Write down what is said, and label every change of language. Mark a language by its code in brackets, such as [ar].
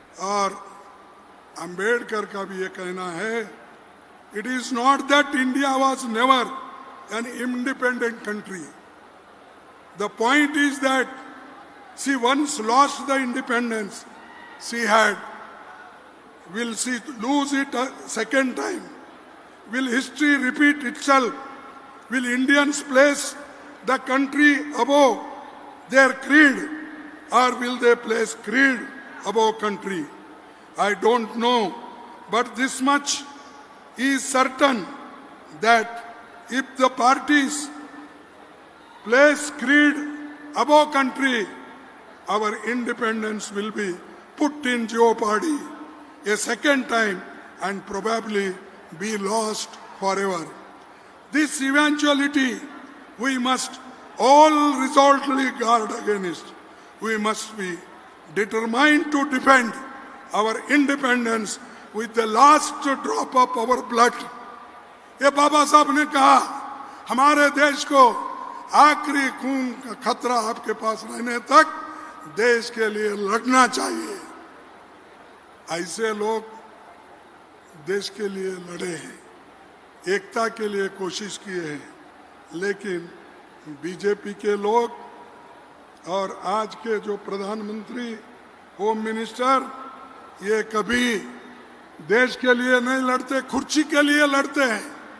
[hi] और अंबेडकर का भी ये कहना है, [en] It is not that India was never an independent country, the point is that she once lost the independence, she had, will she lose it a second time? Will history repeat itself? Will Indians place the country above their creed, or will they place creed above country? I don't know, but this much is certain, that if the parties place creed above country, our independence will be put in jeopardy a second time and probably be lost forever. This eventuality we must all resolutely guard against. We must be determined to defend our independence with the last drop of our blood. [hi] ये बाबा साहब ने कहा हमारे देश को आखिरी खून का खतरा आपके पास रहने तक देश के लिए लड़ना चाहिए। ऐसे लोग देश के लिए लड़े हैं, एकता के लिए कोशिश किए हैं, लेकिन बीजेपी के लोग और आज के जो प्रधानमंत्री होम मिनिस्टर ये कभी देश के लिए नहीं लड़ते, कुर्सी के लिए लड़ते हैं।